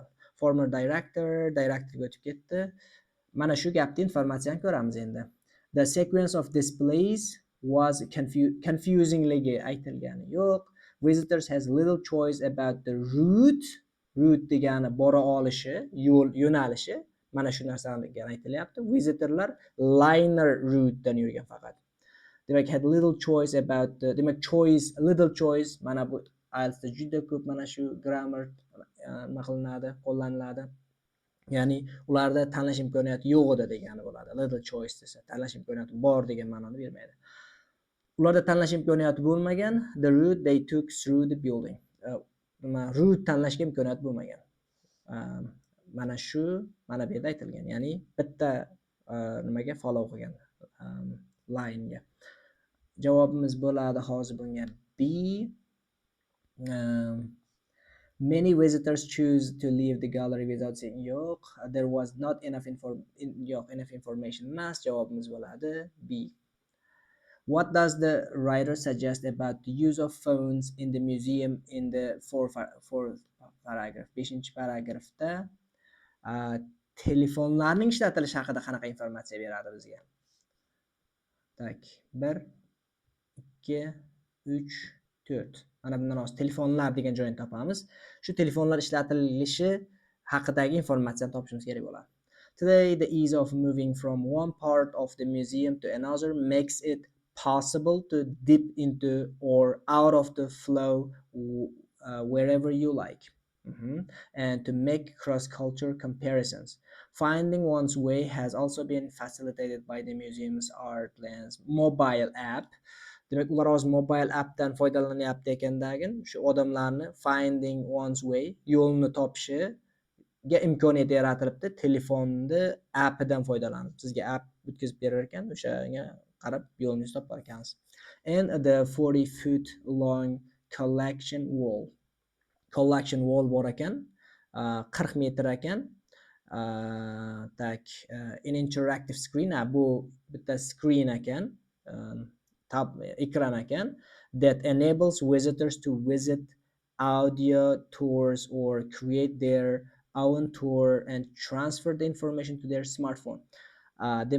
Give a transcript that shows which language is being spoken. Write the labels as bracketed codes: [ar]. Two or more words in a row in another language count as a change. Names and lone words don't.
[en] Former directorga [uz] o'tib ketdi. Mana shu gapni informatsiyani ko'ramiz endi. [en] The sequence of displays was confusingly [uz] aytilgani yo'q. [en] Visitors has little choice about the route [uz] degani bora olishi, yo'nalishi. Mana shu narsalarga aytilyapti. Visitorlar [en] liner route [uz] dan yurgan faqat. Demak, [en] had little choice about the, demak little choice, [uz] mana bu IELTSda juda ko'p mana shu grammar nima qilinadi, qo'llaniladi. Ya'ni ularda tanlash imkoniyati yo'q edi degani bo'ladi. [en] Little choice [uz] desa, tanlash imkoniyati bor degan ma'noni bermaydi. Ularda tanlash imkoniyati bo'lmagan, [en] the route they took through the building. [uz] Route tanlashga imkoniyat bo'lmagan. Mana shu mana bu yerda aytilgan. Ya'ni bitta nimaga follow qilgan, line'ga. Javobimiz bo'ladi hozir bunga B. [en] Many visitors choose to leave the gallery without saying yo'q. There was not enough information emas. [uz] Javobimiz bo'ladi B. [en] What does the writer suggest about the use of phones in the museum in the fourth paragraph? [uz] 5 paragrafda telefonlarning ishlatilishi haqida qanaqa informatsiya beradi bizga? Tak, 1 2 3 4. Mana bundan hozir telefonlar degan joyini topamiz. Shu telefonlar ishlatilishi haqidagi informatsiyani topishimiz kerak bo'ladi. [en] Today, the ease of moving from one part of the museum to another makes it possible to dip into or out of the flow wherever you like. And to make cross-culture comparisons. Finding one's way has also been facilitated by the museum's Artlands mobile app. [uz] Demak, ular hozir [en] mobile appdan [uz] foydalanyapti ekandagin, shu odamlarni [en] finding one's way, [uz] yo'lni topishiga imkoniyat yaratilibdi. Telefonni appidan foydalanib, sizga app bitkazib berar ekan, o'shanga qarab yo'lni topar ekansiz. [en] And the 40-foot long collection wall [uz] bor ekan, 40 metr ekan. Tak, [en] an interactive screen, [uz] bu bitta screen ekan, ekran ekan, [en] that enables visitors to visit audio tours or create their own tour and transfer the information to their smartphone.